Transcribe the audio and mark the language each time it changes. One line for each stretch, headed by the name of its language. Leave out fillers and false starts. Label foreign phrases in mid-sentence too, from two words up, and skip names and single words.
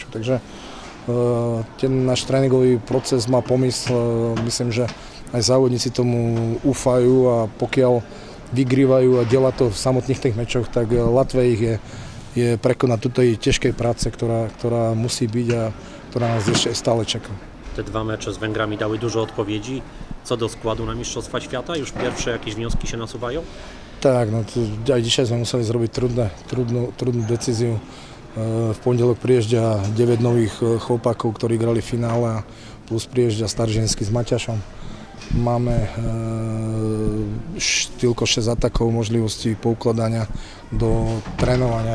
Slovak: Takže ten náš tréningový proces má pomysl. Myslím, že aj závodníci tomu úfajú a pokiaľ vygrývajú a delá to v samotných tých mečoch, tak ľatvé ich je prekonať túto ťažkej práce, ktorá musí byť a ktorá nás ešte stále čaká.
Polish: Te dwa mecze z Węgrami dały dużo odpowiedzi. Co do składu na Mistrzostwa Świata? Już pierwsze jakieś wnioski się nasuwają?
Slovak: Tak, no aj dzisiaj sme museli zrobiť trudnú decíziu. V pondelok priježdia 9 nových chlopákov, ktorí grali v finále, plus priježdia Staržínsky s Maťašom. Máme tylko 6 atakov, možností poukladania do trénovania.